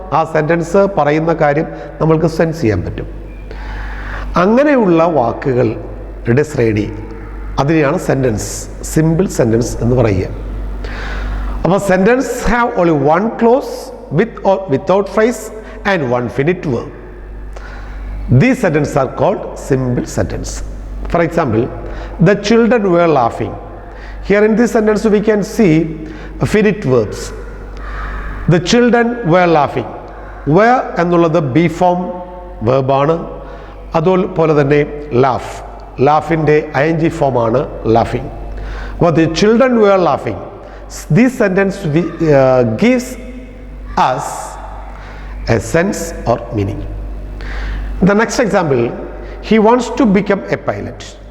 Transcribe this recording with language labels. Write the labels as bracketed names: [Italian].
[Malayalam] ആ സെൻറ്റൻസ് പറയുന്ന കാര്യം നമ്മൾക്ക് സെൻസ് ചെയ്യാൻ പറ്റും. അങ്ങനെയുള്ള വാക്കുകളുടെ ശ്രേണി, അതിനെയാണ് സെൻറ്റൻസ്, സിമ്പിൾ സെൻറ്റൻസ് എന്ന് പറയുക. [English] അപ്പോൾ sentence have only one clause with or without phrase and one finite verb. These sentence are called simple sentence. For example, the children were laughing. Here in this sentence we can see finite verbs. The children were laughing. [Malayalam] Were എന്നുള്ളത് B form വെർബാണ്. അതുപോലെ തന്നെ laugh, ലാഫിൻ്റെ ing ഫോമാണ് laughing. [English] But the children were laughing. This sentence gives us a sense or meaning. The next example, he wants to become a pilot.